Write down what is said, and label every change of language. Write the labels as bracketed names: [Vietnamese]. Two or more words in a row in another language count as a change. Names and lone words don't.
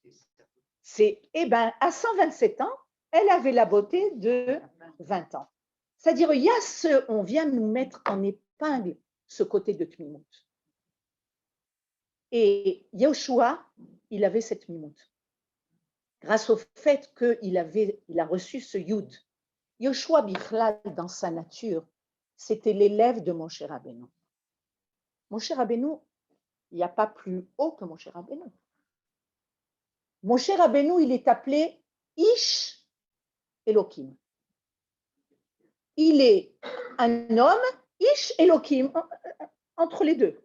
[French] À 127 ans, elle avait la beauté de 20 ans. C'est-à-dire, on vient nous mettre en épingle ce côté de tmimout. Et Yoshua, il avait cette tmimout. Grâce au fait qu'il a reçu ce yud. Yoshua Bichlal, dans sa nature, c'était l'élève de Moshe Rabbeinu. Moshe Rabbeinu, il n'y a pas plus haut que Moshe Rabbeinu. Moshe Rabbeinu, il est appelé [Hebrew] איש אלוהים. [French] Il est un homme, [Hebrew] איש אלוהים, [French] entre les deux.